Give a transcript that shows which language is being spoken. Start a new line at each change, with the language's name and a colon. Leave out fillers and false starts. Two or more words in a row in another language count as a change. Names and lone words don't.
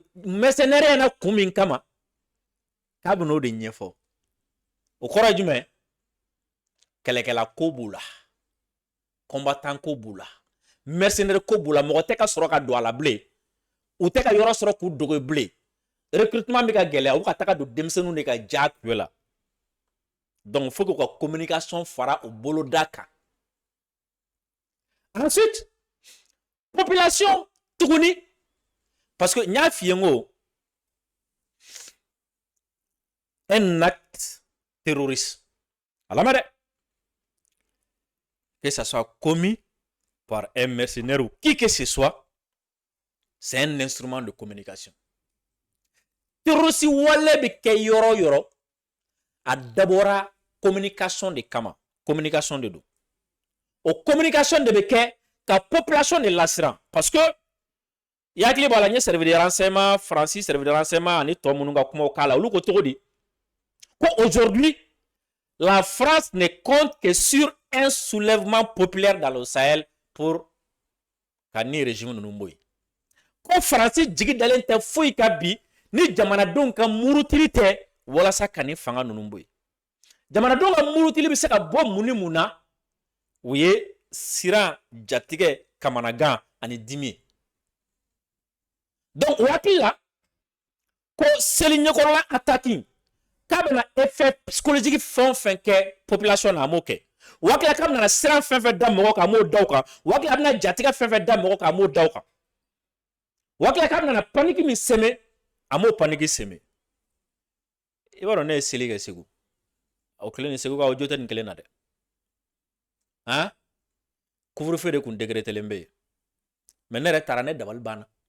Bambara: mercenaire na kun min kama k'a bɛ n'o de ɲɛfɔ o kɔrɔ ye jumɛn kɛlɛkɛla ko b'u la combattant ko b'u la mercenaire ko b'u la mɔgɔ tɛ ka sɔrɔ ka don a la bilen u tɛ ka yɔrɔ sɔrɔ k'u dogo bilen recrutement bɛ ka gɛlɛya u ka taga don denmisɛnninw de ka ja kulo la
French: donc faut que
Bambara: ka communication fara o boloda kan
French: ensuite population
Bambara: tuguni
French: parce que
Bambara: n y'a f'i ye n ko
French: un acte terroriste
Bambara: a lamɛn dɛ
French: que ça soit commis par un mercenaire ou qui que ce soit c'est un instrument de communication terroriste
Bambara: wale bɛ kɛ yɔrɔ yɔrɔ a dabɔra communication de kama communication de don o communication de bɛ kɛ ka population de lasiran
French: parce que
Bambara: i hakili b'a la n ye
French: service de renseignement
Bambara: Francis
French: service de renseignement
Bambara: ani tɔ minnu ka kumaw k'a la olu ko cogo di ko
French: aujourd'hui la France ne compte que sur un soulèvement populaire dans le Sahel pour
Bambara: ka ni régime ninnu bɔ yen ko Francis jigi dalen tɛ foyi ka bi ni jamanadenw ka murutili tɛ walasa ka ni fanga ninnu bɔ yen jamanadenw ka murutili bɛ se ka bɔ mun ni mun na u ye siran jatigɛ kamanagan ani dimi donc o hakili la ko seli ɲɛkɔrɔla attaque k'a bɛna
French: effet psychologique
Bambara: fɛn o fɛn kɛ population na a m'o kɛ o hakili la k'a bɛna siran fɛn fɛn da mɔgɔ kan a m'o da o kan o hakili la a bɛna jatigɛ fɛn fɛn da mɔgɔ kan a m'o da o kan o hakili la k'a bɛna panique min sɛmɛ a m'o panique sɛmɛ i b'a dɔn ne ye seli kɛ Segu o kelen ni Segu ka o jo tɛ nin kelen na dɛ han couvre-feu de kun décrételen bɛ yen mais ne yɛrɛ taara ne dabali banna